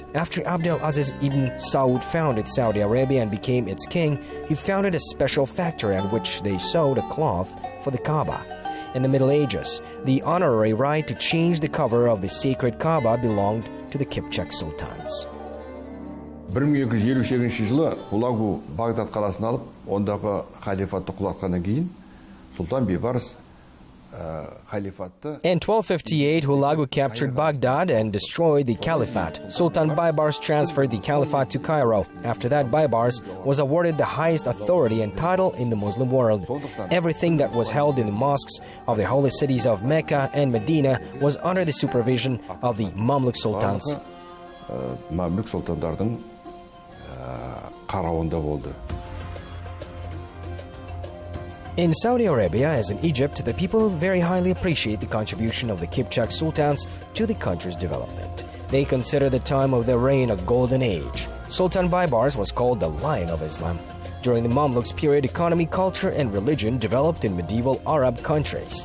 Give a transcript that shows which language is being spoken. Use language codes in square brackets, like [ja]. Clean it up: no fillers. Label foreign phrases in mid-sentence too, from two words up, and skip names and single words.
[en] After Abdul Aziz ibn Saud founded Saudi Arabia and became its king, he founded a special factory on which they sewed a cloth for the Kaaba. In the Middle Ages, the honorary right to change the cover of the sacred Kaaba belonged to the Kipchak sultans. [kk] 1258 жылы Хулагу Багдад қаласын алып, ондағы халифатты құлатқаннан кейін Султан Бейбарс [en] In 1258, Hulagu captured Baghdad and destroyed the caliphate. Sultan Baybars transferred the caliphate to Cairo. After that, Baybars was awarded the highest authority and title in the Muslim world. Everything that was held in the mosques of the holy cities of Mecca and Medina was under the supervision of the Mamluk sultans. [kk] Mamluk sultandардың қарауында болды. [en] In Saudi Arabia, as in Egypt, the people very highly appreciate the contribution of the Kipchak sultans to the country's development. They consider the time of their reign a golden age. Sultan Baybars was called the Lion of Islam. During the Mamluks period, economy, culture, and religion developed in medieval Arab countries.